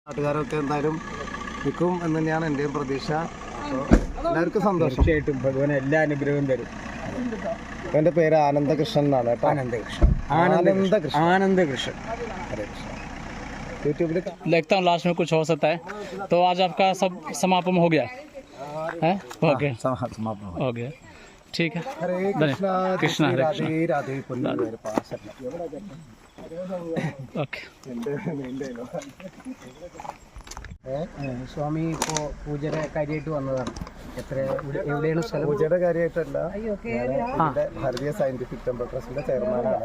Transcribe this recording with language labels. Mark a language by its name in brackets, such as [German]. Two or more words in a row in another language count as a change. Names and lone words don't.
[Malayalam] നാട്ടുകാരൊക്കെ എന്തായാലും നിൽക്കും എന്ന് തന്നെയാണ് എൻ്റെയും പ്രതീക്ഷ. അപ്പോൾ എല്ലാവർക്കും സന്തോഷം. തീർച്ചയായിട്ടും ഭഗവാൻ എല്ലാ അനുഗ്രഹവും തരും. എൻ്റെ പേര് ആനന്ദകൃഷ്ണൻ എന്നാണ് കേട്ടോ. ആനന്ദകൃഷ്ണൻ. യൂട്യൂബിൽ [Hindi] देखता हूँ लास्ट में कुछ हो सकता है. तो आज आपका सब समापन हो गया है? ओके, समापन हो गया. ठीक है. हरे कृष्णा कृष्ण हरे [Malayalam] രാധേ രാധേ പൊന്നു പാസ. ഓക്കെ. സ്വാമി ഇപ്പോൾ പൂജയുടെ കാര്യമായിട്ട് വന്നതാണ്. എവിടെയാണ് സ്ഥലം? പൂജയുടെ കാര്യമായിട്ടല്ല, ഭാരതീയ സയന്റിഫിക് ടെമ്പിൾ ട്രസ്റ്റിന്റെ ചെയർമാനാണ്.